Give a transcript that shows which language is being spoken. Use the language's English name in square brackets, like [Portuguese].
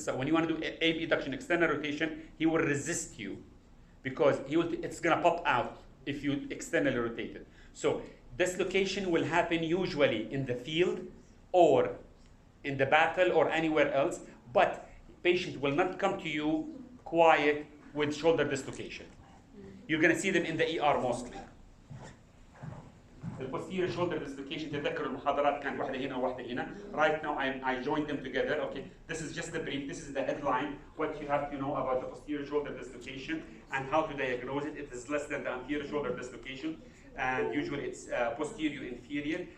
[English] So when you want to do AB adduction, external rotation, he will resist you because it's going to pop out if you externally rotate it. So dislocation will happen usually in the field or in the battle or anywhere else, but patient will not come to you quiet with shoulder dislocation. You're going to see them in the ER mostly. The posterior shoulder dislocation, [Arabic] تذكروا المحاضرات كانت واحدة هنا وواحدة هنا. [English] Right now I joined them together. Okay, this is just the brief. This is the headline. What you have to know about the posterior shoulder dislocation and how to diagnose it. It is less than the anterior shoulder dislocation, and usually it's posterior inferior.